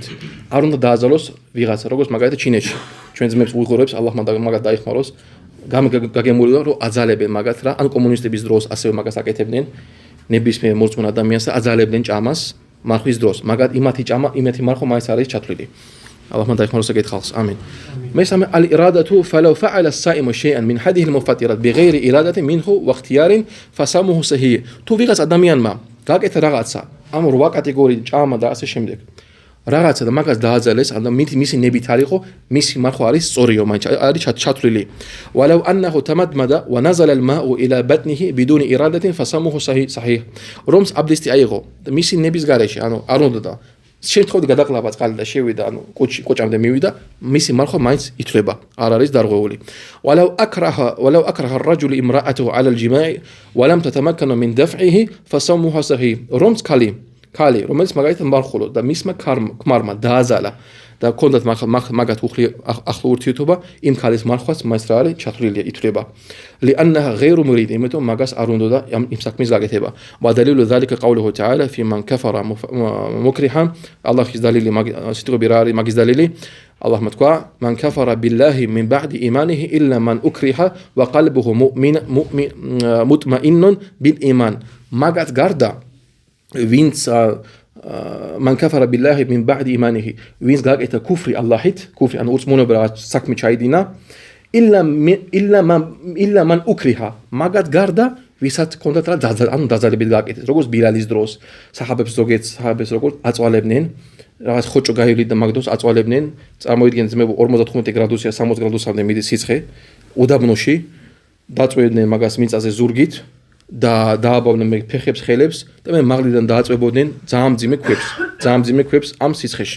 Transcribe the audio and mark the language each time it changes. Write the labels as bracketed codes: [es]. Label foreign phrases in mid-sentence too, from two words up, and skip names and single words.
[ka] არ უნდა დააძალოს ვიღაცა, როგორც მაგალითად ჩინეთში. ჩვენ ძმებს უიღურებს, ალლაჰ მაგათ დაიხმაროს. გაგემულია რომ აძალებენ მაგათ რა, ანუ კომუნისტების დროს ასევე მაგას აკეთებდნენ. ნებისმიერ მორწმუნ ადამიანს აძალებდნენ ჭამას მარხვის დროს. მაგათ იმათი მარხვა მაინც არის ჩათვლილი. ალლაჰ დაიხმაროს ეგეთ ხალხს. [ar] ამინ. მესამე ალ-ირადatu فلو فعل الصائم شيئا من هذه المفطرات بغير إرادة منه واختيار فصومه صحيح. [ka] თუ ვიღაც ადამიანმა გაკეთა რაღაცა, ამ 8 კატეგორიით ჭამა და ასე შემდეგ. რაღაცა და მაგას დააძალეს, ანუ მისი ნებით არ იყო, მისი მარხვა არის სწორიო, მაინც არის ჩათვლილი. [ar] ولو انه تمدمد ونزل الماء الى بطنه بدون اراده فصومه صحيح. [ka] რომს აბდესტი აიღო, მისი ნების გარეშე, ანუ არ უნდა და შემთხვევით გადაყლაპა წყალი და შევიდა, ანუ კოჭამდე მივიდა, მისი მარხვა მაინც ითვლება, არ არის დარღვეული. [ar] ولو اكره الرجل امراته على الجماع ولم تتمكن من دفعه فصومه صحيح. [ka] რომს ქალი, რომელიც მაგალითად მარხულო და მისმა ქმარმა დააზალა და კონდათ მაგათ ახლო ურთიერთობა, იმ ქალის მარხვაც მაინც რა არის ჩათვლილია, ითვლება. [ar] لانها غير مريد, [ka] იმიტომ მაგას არ უნდა და იმ საქმის გაკეთება. [ar] ودليل ذلك قوله تعالى في من كفر مكرها. [ka] ალლაჰის დალილი სიტყვები რა არის მაგის დალილი? ალლაჰმა თქვა: [ar] من كفر بالله من بعد ايمانه الا من اكره وقلبه مطمئن بالايمان. [ka] მაგათ გარდა ვინც [ar] من كفر بالله من بعد ايمانه, [ka] ვინც გაკეთა ქუფრი ალლაჰით, ქუფრი ანუ ურწმუნება რაღაც საქმე ჩაიდინა, [ar] إلا من أكره, [ka] მაგათ გარდა ვისაც კონდათ რა დაძალებით გაკეთეს, როგორც ბილალის დროს საჰაბებს როგორც აწვალებდნენ, რაღაც ხოჭო გაივლიდა მაგ დროს აწვალებდნენ, წარმოიდგინეთ ძმებო 55 გრადუსია 60 გრადუსამდე მიდის სიცხე უდაბნოში, დაწვევდნენ მაგას მიწაზე ზურგით და დააბავდნენ ფეხებს, ხელებს და მე მაღლიდან დააწვებოდნენ ძალიან მძიმე ქვებს ამ სიცხეში.